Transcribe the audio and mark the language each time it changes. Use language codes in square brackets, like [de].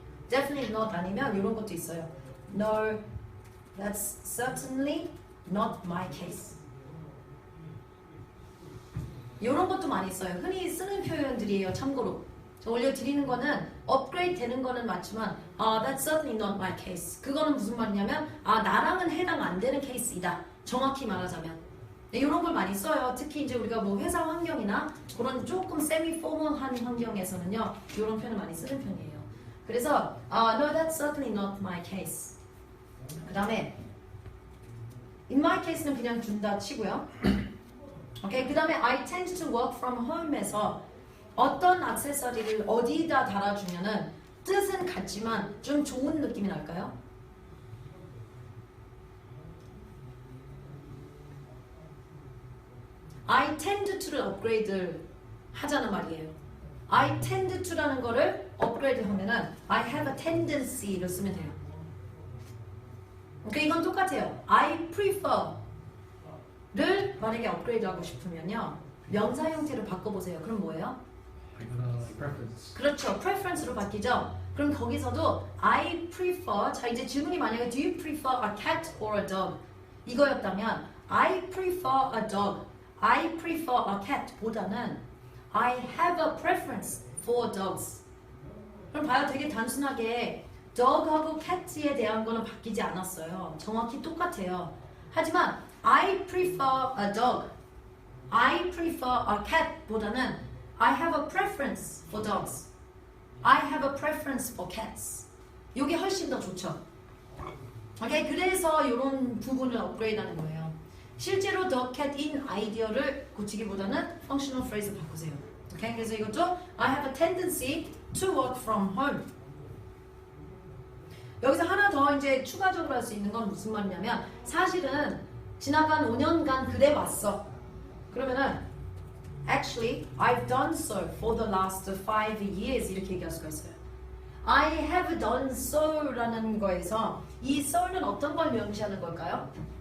[en] Definitely not [ko] 아니면 이런 것도 있어요. [en] No, that's certainly not my case. [ko] 이런 것도 많이 써요. 흔히 쓰는 표현들이에요. 참고로. 저 올려드리는 거는 업그레이드 되는 거는 맞지만 [en] that's certainly not my case. [ko] 그거는 무슨 말이냐면 나랑은 해당 안 되는 케이스이다. 정확히 말하자면. 네, 이런 걸 많이 써요. 특히 이제 우리가 뭐 회사 환경이나 그런 조금 세미 포멀한 환경에서는요. 이런 표현을 많이 쓰는 편이에요. [en] 그래서 no, that's certainly not my case. [ko] 그 다음에 [en] in my case [ko] 는 그냥 준다 치고요. 오케이, 그 다음에 [en] I tend to work from home [ko] 에서 어떤 액세서리를 어디다 달아주면은 뜻은 같지만 좀 좋은 느낌이 날까요? [en] I tend to [ko] 를 업그레이드 하자는 말이에요. [en] I tend to [ko] 라는 거를 업그레이드 하면은 [en] I have a tendency [ko] 를 쓰면 돼요. 그러니까 이건 똑같아요. [en] I prefer [ko] 를 만약에 업그레이드 하고 싶으면요. 명사 형태를 바꿔보세요. 그럼 뭐예요? [en] preference. [ko] 그렇죠. preference로 바뀌죠. 그럼 거기서도 [en] I prefer [ko] 자 이제 질문이 만약에 [en] Do you prefer a cat or a dog? [ko] 이거였다면 [en] I prefer a dog I prefer a cat [ko] 보다는 [en] I have a preference for dogs. [ko] 그럼 봐요. 되게 단순하게 dog하고 cat에 대한 거는 바뀌지 않았어요. 정확히 똑같아요. 하지만 [en] I prefer a dog I prefer a cat [ko] 보다는 [en] I have a preference for dogs. I have a preference for cats. [ko] 이게 훨씬 더 좋죠. 오케이, 그래서 이런 부분을 업그레이드하는 거예요. 실제로 [en] the cat in [ko] 아이디어를 고치기보다는 functional phrase 바꾸세요. 오케이, 그래서 이것도 [en] I have a tendency to work from home. [ko] 여기서 하나 더 이제 추가적으로 할 수 있는 건 무슨 말이냐면 사실은 지나간 5년간 그래 왔어. 그러면은 [en] Actually, I've done so for the last 5 years [ko] 이렇게 얘기할 수가 있어요. [en] I have done so [ko] 라는 거에서 이 so는 어떤 걸 명시하는 걸까요?